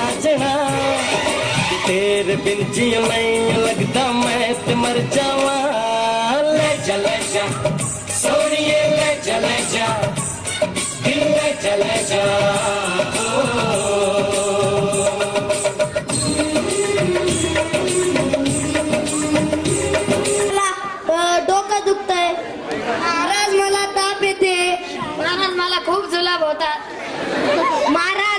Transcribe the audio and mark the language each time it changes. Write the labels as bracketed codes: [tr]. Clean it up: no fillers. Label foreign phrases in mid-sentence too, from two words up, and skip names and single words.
[pa] ਸਜਨਾ ਤੇਰੇ ਬਿਨ ਜੀ ਨਹੀਂ ਲਗਤਾ ਮੈਂ ਤੇ ਮਰ ਜਾਵਾਂ ਲੈ ਜਾ ਸੋਹਣੀਏ ਲੈ ਜਾ ਦਿਲ ਲੈ ਜਾ [mr] डोकं दुखतंय महाराज, मला ताप येते महाराज, मला खूप जुलाब होतात महाराज.